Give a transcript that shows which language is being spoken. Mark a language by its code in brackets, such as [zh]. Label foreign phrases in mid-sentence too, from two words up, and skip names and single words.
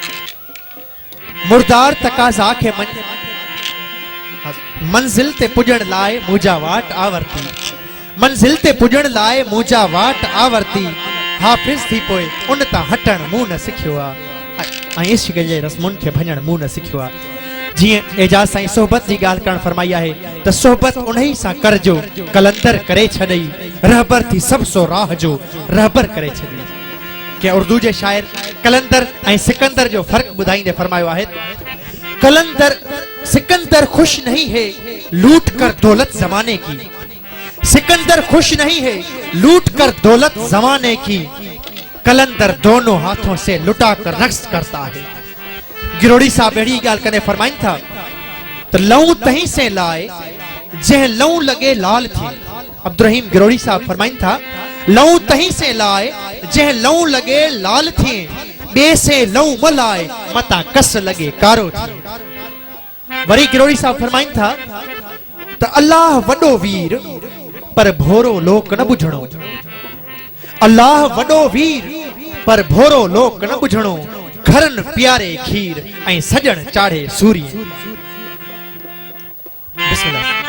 [sd] मुर्दार तकाज़ा खे मंज़िल ते पुॼण लाइ मुंहिंजा वाट आवरती मंज़िल ते पुॼण लाइ मुंहिंजा वाट आवरती हाफ़िज़ थी पोइ उन तां हटण मूं न सिखियो आहे ऐं इश्क जे रस्मुनि खे भञण मूं न सिखियो आहे जीअं एजाज़ साईं सोहबत जी ॻाल्हि करणु फरमाई आहे त सोहबत उन्ही सां करजो कलंदर करे छॾई रहबर थी सब सो राह जो रहबर करे छॾई के उर्दू जे शाइर कलंदर ऐं सिकंदर जो फ़र्क़ु ॿुधाईंदे फरमायो आहे [ur] قلندر سکندر خوش نہیں ہے لوٹ کر دولت زمانے کی سکندر خوش نہیں ہے لوٹ کر دولت زمانے کی قلندر دونوں ہاتھوں سے لٹا کر رقص کرتا ہے [sd] गिरोड़ी साहब अहिड़ी ॻाल्हि कॾहिं फरमाइनि था त लऊं तहीं से लाए जंहिं लऊं लॻे लाल थी अब्दुर्रहीम गिरोड़ी साहब फरमाइनि था लऊं तहीं से लाए जंहिं लऊं लॻे लाल थी ॿिए से लऊं मलाए मतां कस लॻे कारो थी वरी गिरोड़ी साहब फरमाइनि था त अल्लाह वॾो वीर पर भोरो लोक न ॿुझणो अल्लाह वॾो वीर पर भोरो लोक न ॿुझणो घरन प्यारे खीर ऐं सजण चाढ़े सूरी बिस्मिल्लाह